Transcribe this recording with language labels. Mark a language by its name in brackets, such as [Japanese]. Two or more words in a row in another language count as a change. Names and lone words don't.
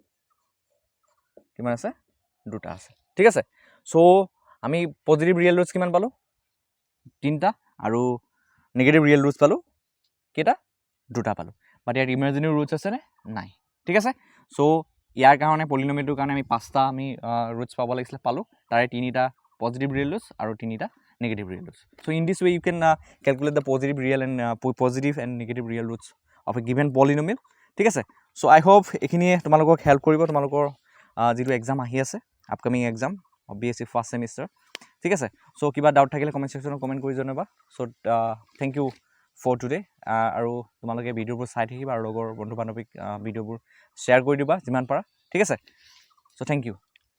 [Assamese] দুটা আছে ঠিক আছে সো আমি [English] positive real roots [Assamese] কিমান পালোঁ 3টা আৰু [English] negative real roots [Assamese] পালোঁ কেইটা দুটা পালোঁ বাট ইয়াত [English] imaginary roots [Assamese] আছে নে নাই ঠিক আছে সো ইয়াৰ কাৰণে পলিনমিয়েলটোৰ কাৰণে আমি 5টা আমি ৰুটছ পাব লাগিছিলে পালোঁ তাৰে 3টা [English] positive real roots [Assamese] আৰু 3টা [English] negative real roots. So in this way you can calculate the positive and negative real roots of a given polynomial. [Assamese] ঠিক আছে [English] so I hope [Assamese] এইখিনিয়ে তোমালোকক হেল্প কৰিব তোমালোকৰ যেটো এক্সাম আহি আছে [English] upcoming exam of BSc first semester [Assamese] ঠিক আছে so কিবা ডাউট থাকিলে [English] comment section [Assamese] কমেন্ট কৰি জনাবা [English] so thank you for today [Assamese] আৰু তোমালোকে ভিডিওবোৰ চাই থাকিবা আৰু লগৰ বন্ধু বান্ধৱীক ভিডিওবোৰ শ্বেয়াৰ কৰি দিবা যিমান পাৰা ঠিক আছে [English] so thank you